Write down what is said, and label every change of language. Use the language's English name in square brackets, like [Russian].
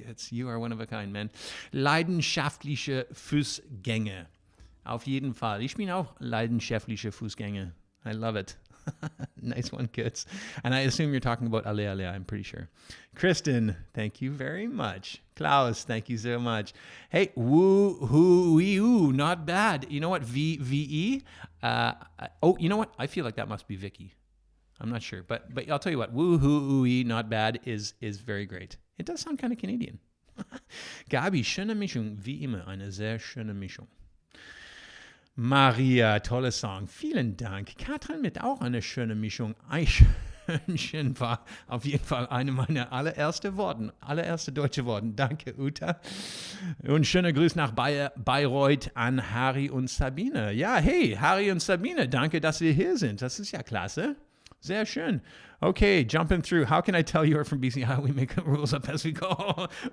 [English] You are one of a kind, man. [German] Leidenschaftliche Fußgänger. Auf jeden Fall. Ich bin auch leidenschaftlicher Fußgänger. [English] I love it. Nice one, kids. And I assume you're talking about Ale Ale, I'm pretty sure. Kristen, thank you very much. Klaus, thank you so much. Hey, woo, not bad. You know what? VE? You know what? I feel like that must be Vicky. I'm not sure. But I'll tell you what. Woo, not bad is very great. It does sound kind of Canadian. [German] Gabi, schöne Mischung. Wie immer, eine sehr schöne Mischung. Maria, toller Song. Vielen Dank. Katrin mit auch eine schöne Mischung. Eichhörnchen war auf jeden Fall eine meiner allererste deutsche Worte. Danke, Uta. Und schöne Grüße nach Bayreuth an Harry und Sabine. Ja, hey, Harry und Sabine, danke, dass ihr hier sind. Das ist ja klasse. Sehr schön. [English] Okay, jumping through. How can I tell you are from BC? How we make rules up as we go?